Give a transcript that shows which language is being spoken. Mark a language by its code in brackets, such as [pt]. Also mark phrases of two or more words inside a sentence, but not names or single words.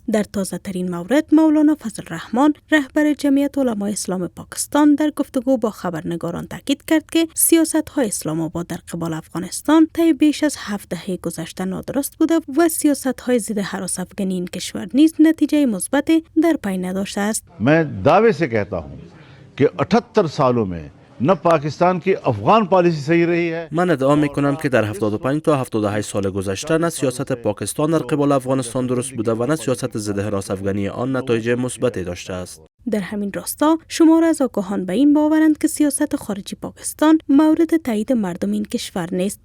[fa] در تازه ترین مورد مولانا فضل الرحمن رهبر جمعیت علمای اسلام پاکستان در گفتگو با خبرنگاران تاکید کرد که سیاست های اسلام آباد در قبال افغانستان طی بیش از 7 دهه گذشته نادرست بوده و سیاست های ضد هراس افغانی این کشور نیز نتیجه مثبت در پی نداشته است. [hi] मैं दावे से कहता हूं कि 78 सालों में न पाकिस्तान की [en] Afghan policy [hi] सही रही है। [fa] من ادعا می کنم که در 75 تا 78 سال گذشته نه سیاست پاکستان در قبال افغانستان درست بوده و نه سیاست ضد حراس افغانی آن نتایج مثبتی داشته است. در همین راستا شمار از آگاهان به این باورند که سیاست خارجی پاکستان مورد تایید مردم این کشور نیست.